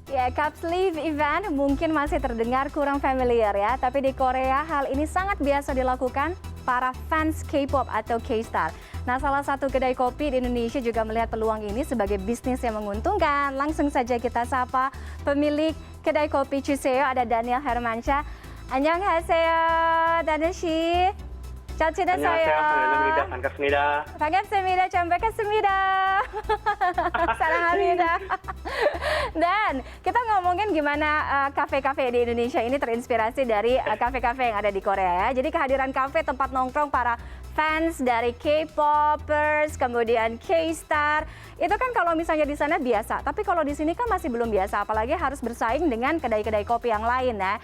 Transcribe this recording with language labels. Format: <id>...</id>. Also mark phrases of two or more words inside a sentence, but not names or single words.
<id>Ya,</id> <en>cup sleeve event</en> <id>mungkin masih terdengar kurang familiar ya, tapi di Korea hal ini sangat biasa dilakukan para fans K-pop atau K-star. Nah, salah satu kedai kopi di Indonesia juga melihat peluang ini sebagai bisnis yang menguntungkan. Langsung saja kita sapa pemilik kedai kopi Chuseo, ada Daniel Hermansyah.</id> <ko>안녕하세요, Daniel Shi. 잘 지내세요? 안녕하세요. 반갑습니다. 반갑습니다. 잘 뵙겠습니다. Salam합니다.</ko> <id>Dan kita ngomongin gimana kafe-kafe di Indonesia ini terinspirasi dari kafe-kafe yang ada di Korea ya. Jadi kehadiran kafe tempat nongkrong para fans dari K-popers, kemudian K-star, itu kan kalau misalnya di sana biasa, tapi kalau di sini kan masih belum biasa, apalagi harus bersaing dengan kedai-kedai kopi yang lain ya.</id>